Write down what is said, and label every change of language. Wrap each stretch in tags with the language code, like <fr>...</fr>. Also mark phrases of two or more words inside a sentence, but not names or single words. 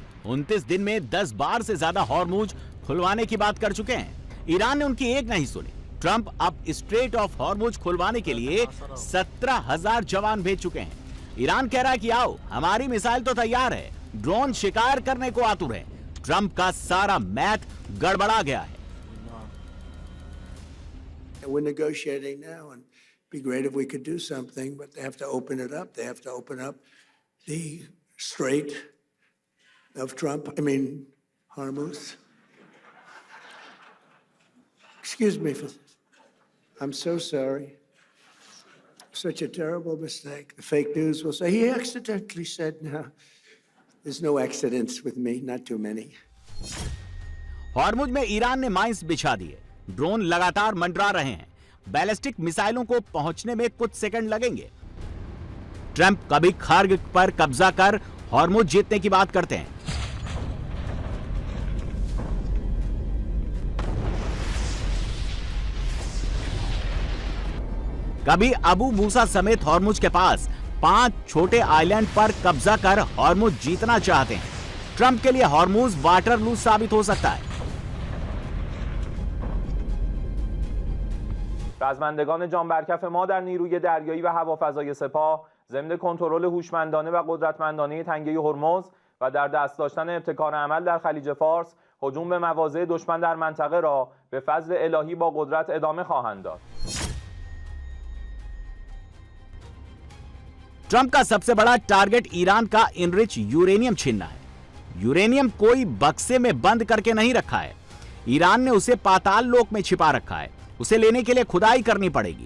<hi>29 दिन में 10 बार से ज्यादा हॉर्मुज खुलवाने की बात कर चुके हैं। ईरान ने उनकी एक नहीं सुनी। ट्रंप अब स्ट्रेट ऑफ हॉर्मुज खुलवाने के लिए 17,000 जवान भेज चुके हैं। ईरान कह रहा है कि आओ, हमारी मिसाइल तो तैयार है, ड्रोन शिकार करने को आतुर है। ट्रंप का सारा मैथ गड़बड़ा गया है।</hi> <en>We're negotiating now, and it'd be great if we could do something, but they have to open it up. They have to open up the Strait of Hormuz. Excuse me for this. I'm so sorry. Such a terrible mistake. The fake news will say, he accidentally said, no. There's no accidents with me, not too many.</en> <hi>हॉर्मुज में ईरान ने माइंस बिछा दिए। ड्रोन लगातार मंडरा रहे हैं। बैलिस्टिक मिसाइलों को पहुंचने में कुछ सेकंड लगेंगे। ट्रंप कभी खार्ग पर कब्जा कर हॉर्मुज जीतने की बात करते हैं। कभी अबू मूसा समेत हॉर्मुज के पास 5 छोटे आइलैंड पर कब्जा कर हॉर्मुज जीतना चाहते हैं। ट्रंप के लिए हॉर्मुज वाटरलू साबित हो सकता है।</hi> <fa>رزمندگان جان برکف ما در نیروی دریایی و هوافضای سپاه ضمن کنترل هوشمندانه و قدرتمندانه تنگه هرمز و در دست داشتن ابتکار عمل در خلیج فارس هجوم به مواضع دشمن در منطقه را به فضل الهی با قدرت ادامه خواهند داد.</fa> <hi>ट्रंप का सबसे बड़ा टारगेट ईरान का</hi> <en>enrich uranium</en> <hi>छीनना है। यूरेनियम कोई बक्से में बंद करके नहीं रखा है। ईरान ने उसे पाताल लोक में छिपा रखा है। उसे लेने के लिए खुदाई करनी पड़ेगी।</hi>